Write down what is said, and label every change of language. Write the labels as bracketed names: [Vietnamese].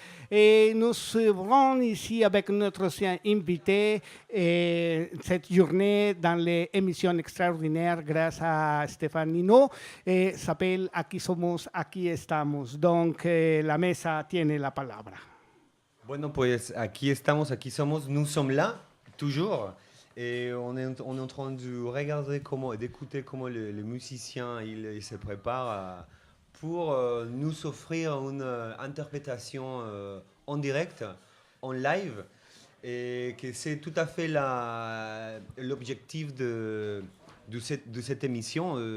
[French] Et nous serons ici avec notre ancien invité cette journée dans les émissions extraordinaires grâce à Stéphane Nino. Et s'appelle Aquí somos, aquí estamos. [Spanish] Donc, la mesa tiene la palabra. Bueno, pues aquí estamos, aquí somos, [French] nous sommes là, toujours. Et on est en train de regarder d'écouter comment les musiciens ils se préparent pour nous offrir une interprétation en direct, en live. Et que c'est tout à fait l'objectif de cette émission.